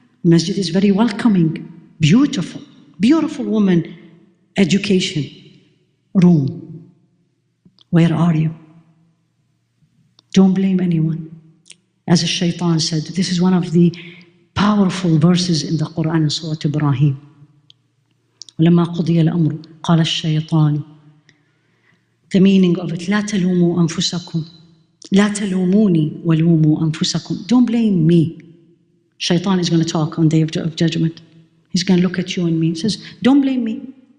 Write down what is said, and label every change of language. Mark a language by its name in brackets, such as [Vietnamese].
[English] The masjid is very welcoming, beautiful, beautiful woman, education, room. Where are you? Don't blame anyone. As the shaitan said, this is one of the powerful verses in the Quran in Surah Ibrahim. [Arabic] وَلَمَّا قُضِيَ الْأَمْرُ قَالَ الشَّيْطَانُ. [English] The meaning of it, [Arabic] لا تلوموا أنفسكم لا تلوموني ولوموا أنفسكم. [English] Don't blame me. Shaitan is going to talk on the day of judgment. He's going to look at you and me and says, don't blame me.